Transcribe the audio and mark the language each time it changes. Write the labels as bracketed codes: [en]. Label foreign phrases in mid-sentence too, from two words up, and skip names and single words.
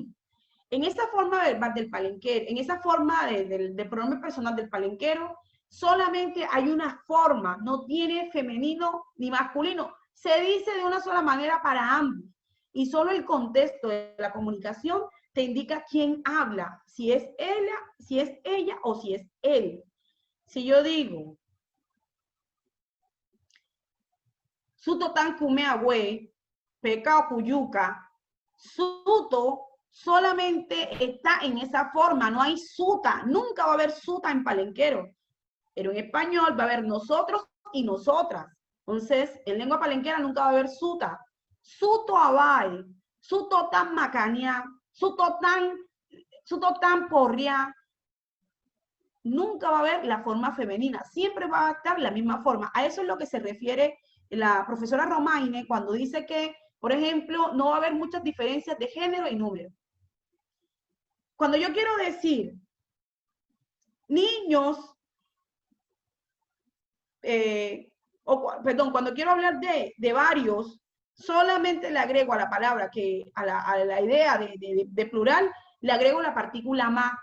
[es] En esa forma verbal del palenquero, en esa forma de pronombre personal del palenquero, solamente hay una forma, no tiene femenino ni masculino. Se dice de una sola manera para ambos. Y solo el contexto de la comunicación te indica quién habla, si es ella o si es él. Si yo digo, [pln] Suto tan kumeagüe, pecao cuyuca, [es] Suto solamente está en esa forma, no hay suta, nunca va a haber suta en palenquero, pero en español va a haber nosotros y nosotras. Entonces, en lengua palenquera nunca va a haber suta. [pln] Suto abai, suto tan macania, suto tan porria. [es] Nunca va a haber la forma femenina, siempre va a estar la misma forma. A eso es lo que se refiere la profesora Romaine cuando dice que, por ejemplo, no va a haber muchas diferencias de género y número. Cuando yo quiero decir niños, cuando quiero hablar de varios, solamente le agrego a la palabra, a la idea de plural, le agrego la partícula ma.